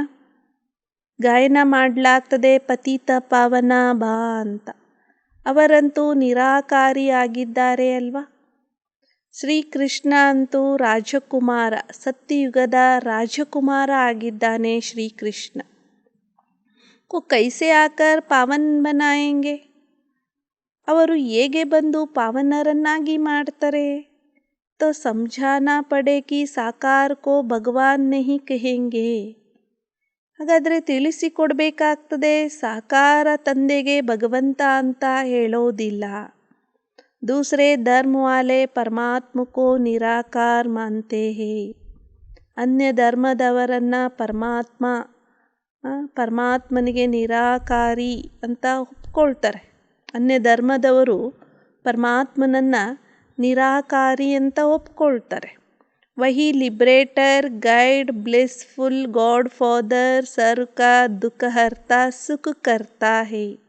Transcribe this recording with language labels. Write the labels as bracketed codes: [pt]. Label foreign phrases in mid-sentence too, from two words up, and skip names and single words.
[kn] ಗಾಯನ ಮಾಡಲಾಗ್ತದೆ ಪತೀತ ಪಾವನ ಬಾ ಅಂತ. ಅವರಂತೂ ನಿರಾಕಾರಿಯಾಗಿದ್ದಾರೆ ಅಲ್ವಾ. ಶ್ರೀಕೃಷ್ಣ ಅಂತೂ ರಾಜಕುಮಾರ, ಸತ್ಯಯುಗದ ರಾಜಕುಮಾರ ಆಗಿದ್ದಾನೆ ಶ್ರೀಕೃಷ್ಣ. [hi] को कैसे आकर पावन बनाएंगे. [kn] ಅವರು ಹೇಗೆ ಬಂದು ಪಾವನರನ್ನಾಗಿ ಮಾಡ್ತಾರೆ. [hi] तो समझाना पड़े कि साकार को भगवान नहीं कहेंगे. [kn] ಹಾಗಾದರೆ ತಿಳಿಸಿಕೊಡ್ಬೇಕಾಗ್ತದೆ, ಸಾಕಾರ ತಂದೆಗೆ ಭಗವಂತ ಅಂತ ಹೇಳೋದಿಲ್ಲ. [hi] दूसरे धर्म वाले परमात्मा को निराकार मानते हैं. [kn] ಅನ್ಯ ಧರ್ಮದವರನ್ನು ಪರಮಾತ್ಮನಿಗೆ ನಿರಾಕಾರಿ ಅಂತ ಒಪ್ಕೊಳ್ತಾರೆ. ಅನ್ಯ ಧರ್ಮದವರು ಪರಮಾತ್ಮನನ್ನು ನಿರಾಕಾರಿ ಅಂತ ಒಪ್ಕೊಳ್ತಾರೆ. [hi] ವಹಿ [en] liberator guide blissful God Father [hi] सर्व का दुःख हर्ता सुख कर्ता है.